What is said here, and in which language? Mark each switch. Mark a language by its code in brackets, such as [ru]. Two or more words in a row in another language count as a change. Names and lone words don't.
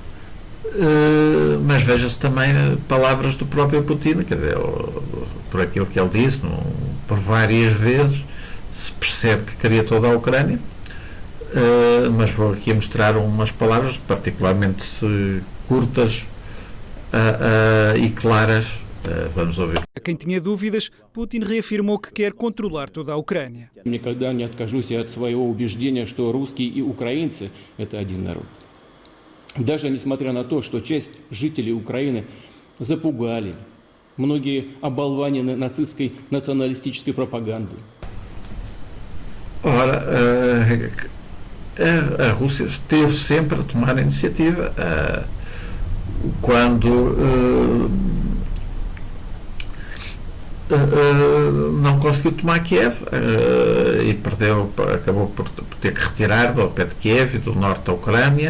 [pt] Mas veja-se também palavras do próprio Putin, quer dizer, por aquilo que ele disse, por várias vezes se percebe que queria toda a Ucrânia, mas vou aqui mostrar umas palavras particularmente curtas e claras. Vamos ouvir. A quem tinha dúvidas, Putin reafirmou que quer controlar toda a Уcрания. [ru] Никогда не откажусь от своего убеждения, что русские и украинцы – это один народ. Даже несмотря на то, что часть жителей Украины запугали, многие оболванены нацистской националистической пропагандой. [pt] Ora, a Rússia esteve sempre a tomar a iniciativa quando não conseguiu tomar Kiev e acabou por ter que retirar do pé de Kiev e do norte da Ucrânia.